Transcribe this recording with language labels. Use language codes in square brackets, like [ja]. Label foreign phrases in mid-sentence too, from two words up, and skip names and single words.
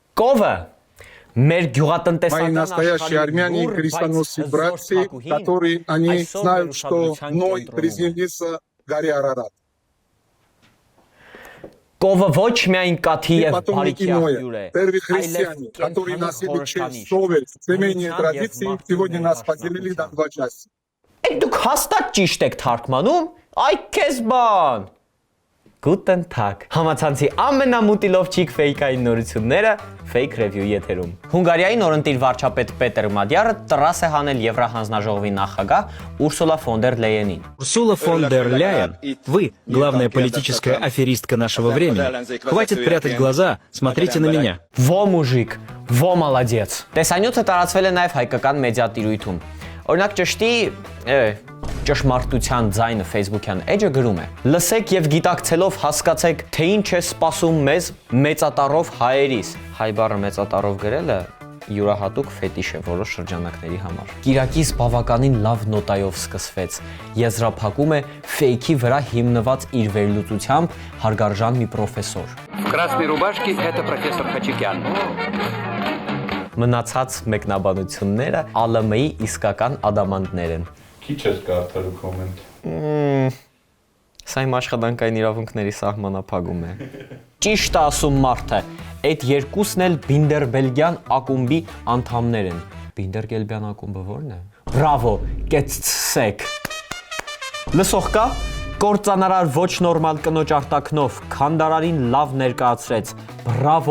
[hy] Պսկովը մեր [ru] Мои [hy] գյուղատնտեսական [ru] настоящие армяне и крестоносцы братья, которые они знают, что Ной приземлился в горе Арарат. [hy] Կովը ոչ միայն կաթի [ru] И [hy] եւ [ru] потомники [hy] բարիքի [ru] Ноя, [hy] աղբյուր է, [ru] первые христиане, которые носили честь, совесть, семейные традиции, сегодня нас поделили на два части. [hy] Այդ դուք հաստատ ճիշտ եք թարգմանում, այ քեզ բան։ [de] Guten Tag։ [hy] Համացանցի ամենամուտիլովչիկ ֆեյքային նորությունները Fake Review եթերում։ Հունգարիայի նորընտիր վարչապետ Պետեր Մադյարը տրաս է հանել Եվրահանձնաժողովի նախագահ Ուրսուլա ֆոն դեր Լեյենին։ [ru] Урсула фон дер Ляйен, вы, главная политическая аферистка нашего времени. Хватит прятать глаза, смотрите на меня. О мужик, о молодец։ [hy] Տեսանյութը տարածվել է նաև հայկական մեդիատիրույթում։ Օրինակ ճշմարտության ձայնը Facebook-յան էջը գրում է. Լսեք եւ գիտակցելով հասկացեք, թե ինչ է սպասում մեզ մեծատառով հայերիս։ Հայ բառը մեծատառով գրելը յուրահատուկ ֆետիշ է որոշ շրջանակների համար։ Կիրակից բավականին լավ նոտայով սկսվեց։ Եզրափակում է ֆեյքի վրա հիմնված իր վերլուծությամբ հարգարժան մի պրոֆեսոր։ [ru] В красной рубашке это профессор Хачикян. [hy] Մնացած մեկնաբանությունները ԱԼՄ-ի իսկական ադամանդներ են։ Քիչ ես կարդալու կոմենտ։ Սա իմ աշխատանքային իրավունքների սահմանափակում է։ Ճիշտ է ասում մարդը, այդ երկուսն էլ Բինդերբելգյան ակումբի անդամներ են։ Բինդերբելգյան ակումբը ո՞րն է։ Բրավո, կեցցեք։ Լսող կա, կործանարար ոչ նորմալ կնոջ արտաքնով քանդարարին լավ ներկայացրեց։ Բրավո